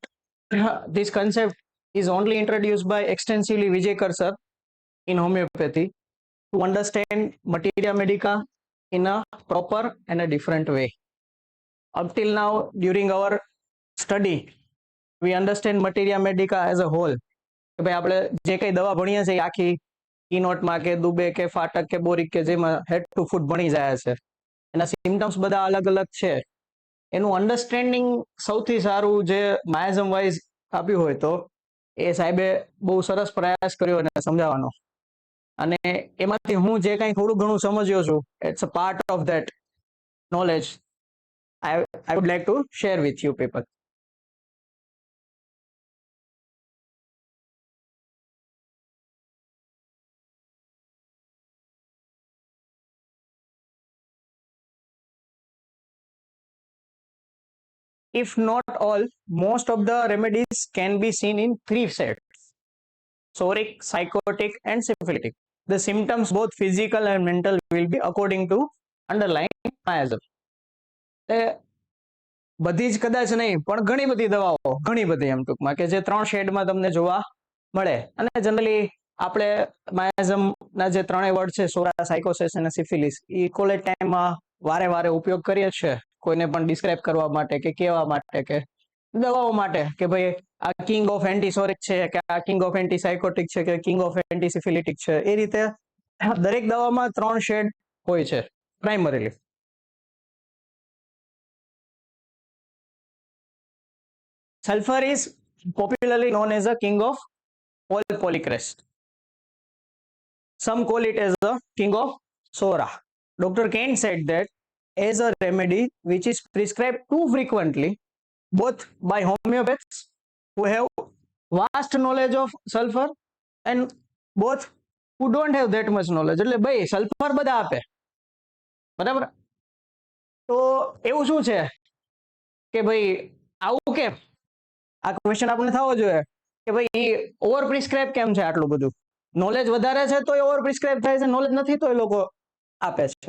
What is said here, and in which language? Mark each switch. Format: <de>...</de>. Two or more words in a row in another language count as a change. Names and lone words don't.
<en>This concept is only introduced by extensively Vijay sir in homeopathy to understand materia medica in a proper and a different way. Up till now, during our study, we understand materia medica as a whole.</en> <gu>કે ભાઈ આપણે જે કઈ દવા ભણીએ છીએ આખી કીનોટમાં કે દુબે કે ફાટક કે બોરિક કે જેમાં</gu> <en>head to foot</en> <gu>ભણી જાય છે એના સિમ્પટમ્સ બધા અલગ અલગ છે એનું અન્ડરસ્ટેન્ડિંગ સૌથી સારું જે</gu> <en>miasm wise</en> <gu>આપ્યું હોય તો એ સાહેબે બહુ સરસ પ્રયાસ કર્યો અને સમજાવવાનો અને એમાંથી હું જે કંઈ થોડું ઘણું સમજ્યો છું</gu> <en>it's a part of that knowledge I would like to share with you people. If not all, most of the remedies can be seen in three sets: psoric, psychotic, and syphilitic. The symptoms, both physical and mental, will be according to underlying miasm.</en> <gu>બધી જ કદાચ નહીં પણ ઘણી બધી દવાઓ ઘણી બધી એમ ટૂંકમાં કે જે ત્રણ શેડમાં તમને જોવા મળે અને જનરલી આપણે માયાઝમના જે ત્રણેય વર્ડ છે સોરા, સાયકોસિસ અને સિફિલિસ એ કોલેજ ટાઈમમાં વારે વારે ઉપયોગ કરીએ છીએ કોઈને પણ ડિસ્ક્રાઇબ કરવા માટે કે કહેવા માટે કે દવાઓ માટે કે ભાઈ આ</gu> <en>king of antipsoric</en> <gu>છે કે આ</gu> <en>king of antisycotic</en> <gu>છે કે</gu> <en>king of antisyphilitic</en> <gu>છે એ રીતે દરેક દવામાં ત્રણ શેડ હોય છે પ્રાઇમરીલી.</gu> <en>Sulfur is popularly known as the king of all polycrest. Some call it as the king of Sora. Dr. Kane said that as a remedy which is prescribed too frequently, both by homeopaths who have vast knowledge of sulfur and both who don't have that much knowledge.</en> <gu>એટલે ભાઈ સલ્ફર બધા આપે બરાબર. તો એવું શું છે કે ભાઈ આવું કેમ? આ ક્વેશ્ચન આપણે થવો જોઈએ કે ભાઈ</gu> <en>over prescribe</en> <gu>કેમ છે આટલું બધું? નોલેજ વધારે છે તો</gu> <en>over prescribe</en> <gu>થાય છે, નોલેજ નથી તો એ લોકો આપે છે.</gu>